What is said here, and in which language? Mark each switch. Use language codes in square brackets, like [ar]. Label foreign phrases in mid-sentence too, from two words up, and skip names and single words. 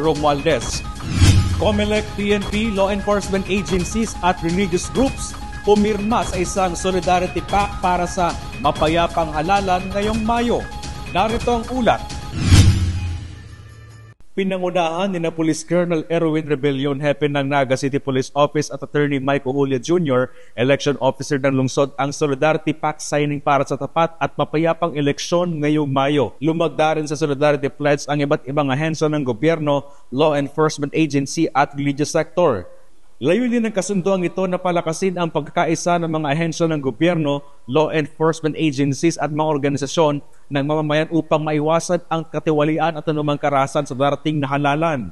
[tl] Romualdez. COMELEC, PNP, [en] law enforcement agencies [tl] at [en] religious groups [tl] pumirma sa isang [en] solidarity pact [tl] para sa mapayapang halalan ngayong Mayo. Narito ang ulat. Pinangunahan ni na Police Colonel Erwin Rebellion, Hepe ng Naga City Police Office at Attorney Mike Ohulia Jr., [en] Election Officer [tl] ng lungsod, ang [en] Solidarity Pact signing [tl] para sa tapat at mapayapang eleksyon ngayong Mayo. Lumagda rin sa [en] Solidarity Pledge [tl] ang iba't ibang ahensya ng gobyerno, [en] law enforcement agency [tl] at [en] religious sector. [tl] Layunin ng kasunduang ito na palakasin ang pagkakaisa ng mga ahensya ng gobyerno, [en] law enforcement agencies [tl] at mga organisasyon ng mamamayan upang maiwasan ang katiwalian at anumang karahasan sa darating na halalan.